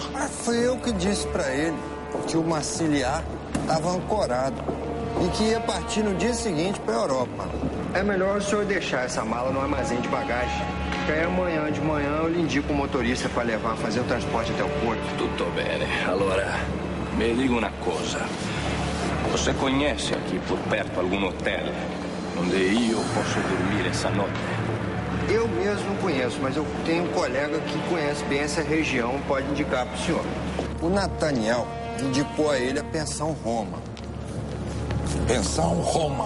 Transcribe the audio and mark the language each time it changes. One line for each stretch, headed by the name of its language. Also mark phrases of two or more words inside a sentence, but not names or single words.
Portuguese: Foi eu que disse pra ele que o Massiliá estava ancorado e que ia partir no dia seguinte pra Europa. É melhor o senhor deixar essa mala no armazém de bagagem. Que aí amanhã de manhã eu lhe indico o motorista para levar, fazer o transporte até o porto.
Italian: Tutto bene. Allora, mi dica una cosa.
Portuguese: Você conhece aqui por perto algum hotel onde eu posso dormir essa noite? Eu mesmo não conheço, mas eu tenho um colega que conhece bem essa região, pode indicar para o senhor. O Nathaniel indicou a ele a Pensão Roma. Pensão Roma.